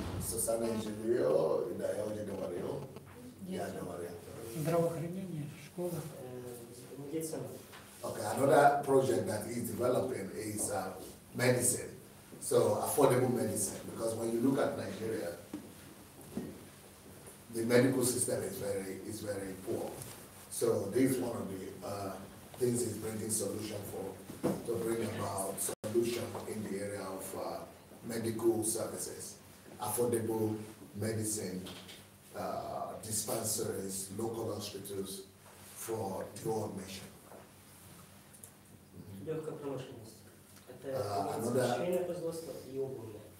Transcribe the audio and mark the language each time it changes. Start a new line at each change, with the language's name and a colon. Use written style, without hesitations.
Russian: Социальное жилье, да, я уже говорил. Я говорил. Здравоохранение, школа. Медицина.
English: Okay, another project that he's developing is medicine. So affordable medicine, because when you look at Nigeria, the medical system is very poor. So this is one of the things he's bringing solution for, to bring about solution in the area of medical services, affordable medicine, dispensaries, local hospitals for the whole nation.
Russian: Легкая промышленность. Это швейное производство и обувь.